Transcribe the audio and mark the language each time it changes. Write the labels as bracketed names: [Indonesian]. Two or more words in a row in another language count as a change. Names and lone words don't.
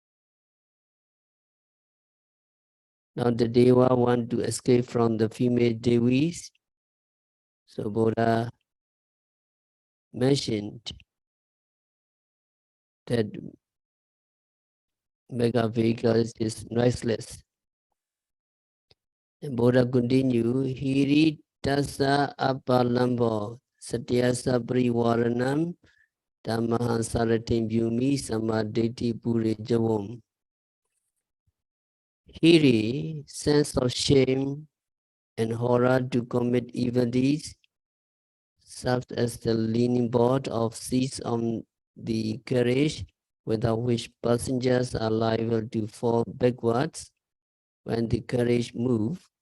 [English] Now the Deva want to escape from the female Devis. So Buddha mentioned that mega vehicle is noiseless. And Buddha continue, [Pali] Hiri tasa apalambo satyasa privaranam Dhammahan saratim vyumi samaditi pure javam. [English] Hiri, sense of shame and horror to commit evil deeds, serves as the leaning board of seats on the carriage, without which passengers are liable to fall backwards when the carriage moves.